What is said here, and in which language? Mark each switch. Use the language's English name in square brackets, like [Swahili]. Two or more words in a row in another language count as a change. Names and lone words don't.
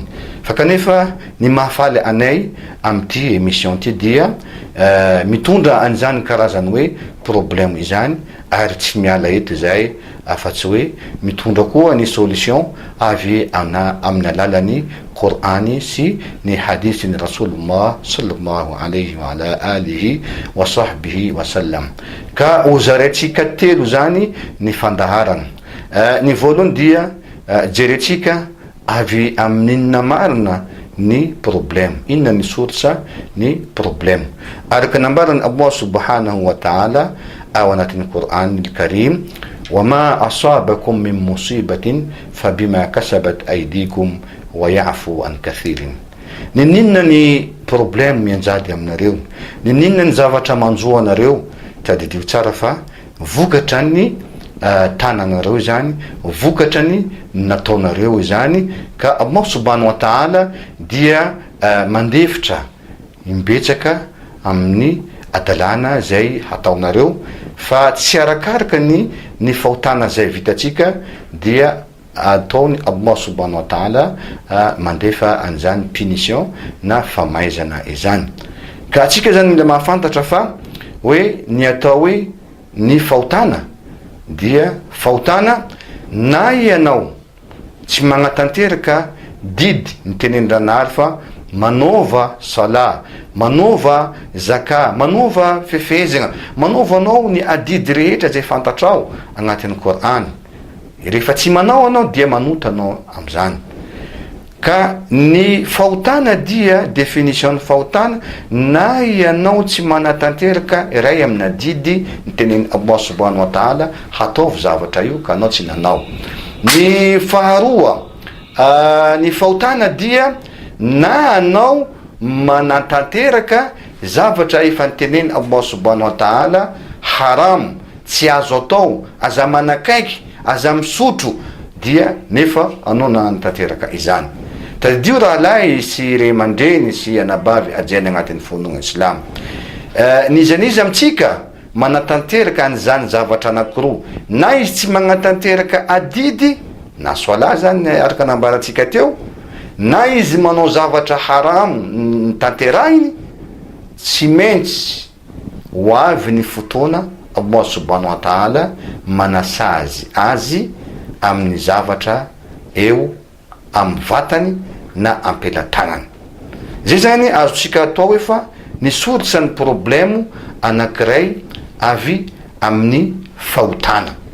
[Malagasy] Fa kanefa ny mahafaly anay amin'ity émission ty dia mitondra an'izany karazany hoe problème izany, ary tsy miala eto izay afa-tsy hoe mitondra koa ny solution avy amin'ny alalan'ny Qur'ani sy ny hadithin'ny Rasulullah [Arabic] صلى الله عليه وعلى آله وصحبه وسلم. [Malagasy] Ka ozaraitsika telo zany ny fandaharana. Ny voalohany dia jeretsika avy amin'inona marina ny problème, inona ny sorsa ny problème. Araka nambarany Allah [Arabic] سبحانه وتعالى [Malagasy] ao anatin'ny Qur'an al-Karim, [Arabic] وما أصابكم من مصيبة فبما كسبت أيديكم ويعفو عن كثير. [Malagasy] Ninina ny problème mianjady aminareo, ninina ny zavatra manjoa anareo, tadidio tsara fa vokatra ny tananareo zany, vokatra ny nataonareo zany. Ka Allah [Arabic] سبحانه وتعالى [Malagasy] dia mandefitra imbetsaka amin'ny adalana zay hataonareo, fa tsy arakaraka ny fahotana zay vitatsika dia ataony Allah [Arabic] سبحانه وتعالى [Malagasy] mandefa an'izany punition na famaizana izany. Ka atsika zany mila mahafantatra fa hoe ny atao hoe ny fahotana dia fahotana na ianao tsy magnatanteraka didy nitenendranaary fa manova sala, manova zaka, manova fefezana, manovanao ny adidy rehetra zay fantatrao agnatin'ny Qur'an. Rehefa tsy manao anao dia manotanao am'izany. Ka ny fahotana dia definition fahotana na ianao tsy manatanteraka iray amin'ny adidy niteneny Allah [Arabic] سبحانه وتعالى [Malagasy] hataovy zavatra io ka anao tsy nanao. Ny faharoa, ny fahotana dia na anao manatanteraka zavatra efa niteneny Allah [Arabic] سبحانه وتعالى [Malagasy] haram, tsy azo atao, aza manakaiky, aza misotro, dia nefa anao nanatanteraka izany. Tadidio raha lahy sy ray aman-dreny sy anabavy ajena agnatin'ny fondona Islam, nizaniza amitsika manatanteraka an'izany zavatra anankiroa, na izy tsy manatanteraka adidy na soala zany araka nambarantsika teo, na izy manao zavatra haram tanterahiny, tsy maintsy ho avy ny fotoana Allah [Arabic] سبحانه وتعالى [Malagasy] manasazy azy amin'ny zavatra eo amin'ny vatany na ampelatanany. Zay zany azotsika atao efa nisoritra ny problemo anankiray avy amin'ny fahotana.